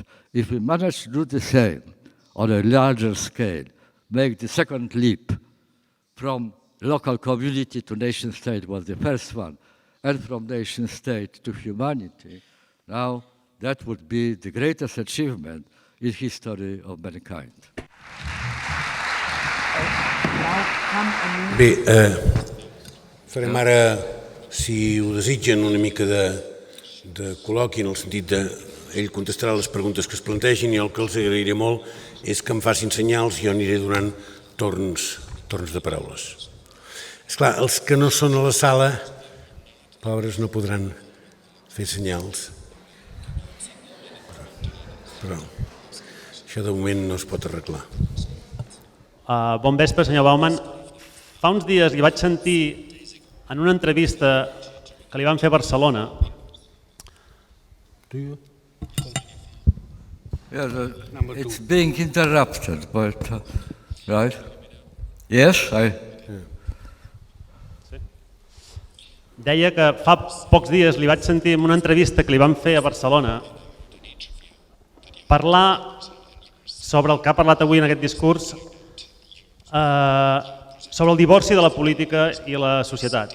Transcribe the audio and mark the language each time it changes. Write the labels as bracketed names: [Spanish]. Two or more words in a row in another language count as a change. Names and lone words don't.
[English] If we manage to do the same on a larger scale, make the second leap from local community to nation state was the first one, and from nation state to humanity, now that would be the greatest achievement in history of mankind. [Catalan] Bé, farem ara, si ho desitgen, una mica de col·loqui, en el sentit de ell contestarà les preguntes que es plantegin, i el que els agrairé molt és que em facin senyals i jo aniré donant torns de paraules. Esclar, els que no són a la sala, pobres, no podran fer senyals. Però això de moment no es pot arreglar. Bon vespre, senyor Bauman. Fa uns dies li vaig sentir en una entrevista que li van fer a Barcelona. [English] It's being interrupted, but right? Yes, [Catalan] Deia que fa pocs dies li vaig sentir en una entrevista que li van fer a Barcelona parlar sobre el que ha parlat avui en aquest discurs, sobre el divorci de la política i la societat.